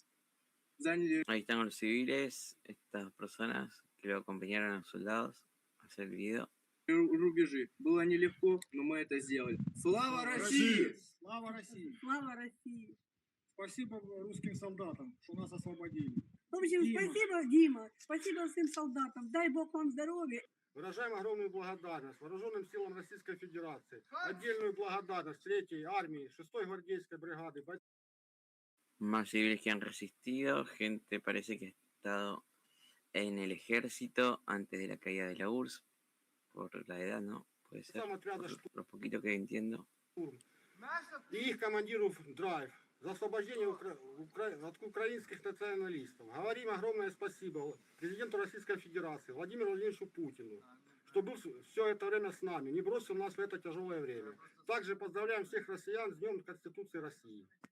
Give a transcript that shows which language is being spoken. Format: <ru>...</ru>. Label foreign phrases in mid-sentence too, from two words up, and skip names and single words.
<ru>Заняли</ru> <es>Ahí están los civiles, estas personas que lo acompañaron a los soldados a hacer el video.</es> <ru>рубежи. Было нелегко, но мы это сделали. Слава России! Слава России! Слава России! Спасибо русским солдатам, что нас освободили. В общем, Дима. спасибо, Дима. Спасибо всем солдатам. Дай Бог вам здоровья. Выражаем огромную благодарность вооруженным силам Российской Федерации, отдельную благодарность 3-й армии, 6-й гвардейской бригады.</ru> <es>Más civiles que han resistido, gente parece que ha estado en el ejército antes de la caída de la URSS, por la edad, ¿no? Puede ser, por lo poquito que entiendo.</es> <ru>И их командиру Драйв за освобождение от украинских националистов. Говорим огромное спасибо президенту Российской Федерации Владимиру Владимировичу Путину, что был все это время с нами, не бросил нас в это тяжелое время. Также поздравляем всех россиян с Днем Конституции России.</ru>